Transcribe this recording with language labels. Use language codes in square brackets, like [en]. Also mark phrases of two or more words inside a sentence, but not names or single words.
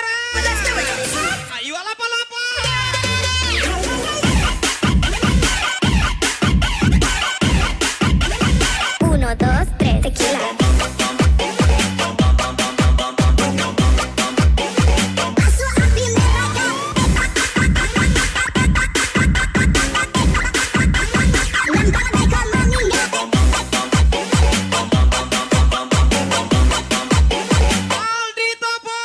[es] Ayo alapa-lapa. Uno, dos, tres, tequila. Paso a primera Aldi Topo.